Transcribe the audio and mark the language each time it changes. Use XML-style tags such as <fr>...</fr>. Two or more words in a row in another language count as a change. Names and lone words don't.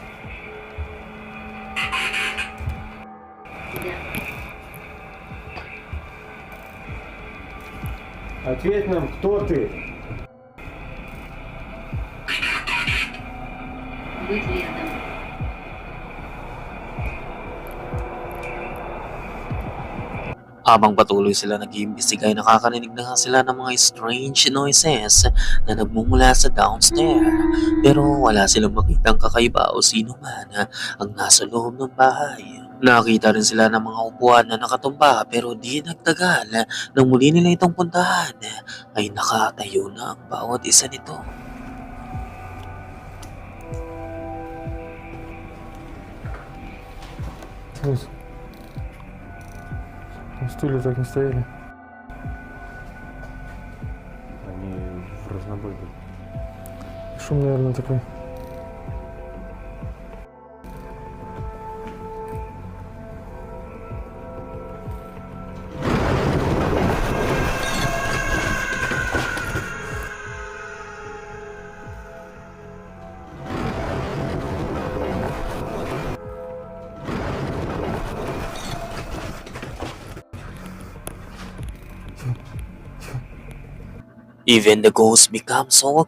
<ru>Ответь нам, кто ты. Быть рядом.</ru> <tl>Habang patuloy sila nag-iimbestiga ay nakakarinig na nga sila ng mga</tl> <en>strange noises</en> <tl>na nagmumula sa downstairs. Pero wala silang makitang kakaiba o sino man ang nasa loob ng bahay. Nakita rin sila ng mga upuan na nakatumba pero di nagtagal nang muli nila itong puntahan ay nakatayo na ang bawat isa nito.</tl> <ru>Слышь. Там стулья так не стояли. Они в разнобой были. Шум, наверное, такой.</ru> <en>Even the ghost becomes so</en>